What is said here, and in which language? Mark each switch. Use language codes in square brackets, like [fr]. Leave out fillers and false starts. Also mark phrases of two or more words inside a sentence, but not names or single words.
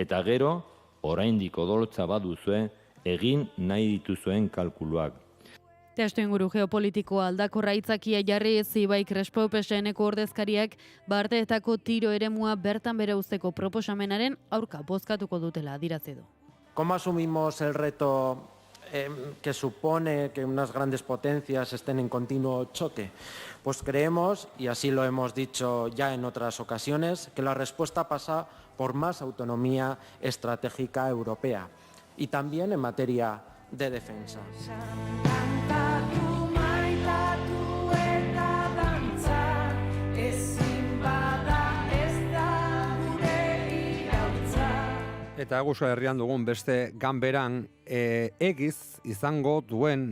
[eu] Eta gero, oraindik odoltza baduzue, egin nahi dituzuen kalkuluak. Testu inguru geopolitikoa aldakorra aitzakia jarri Ibai Crespo PSN-eko ordezkariak Barteetako tiro eremua bertan bere uzteko proposamenaren aurka bozkatuko dutela adierazi du. [es] ¿Cómo asumimos el reto que supone que unas grandes potencias estén en continuo choque? Pues creemos, y así lo hemos dicho ya en otras ocasiones, que la respuesta pasa por más autonomía estratégica europea y también en materia de defensa. [eu] Eta Euskal Herrian dugun beste ganberan egiz izango duen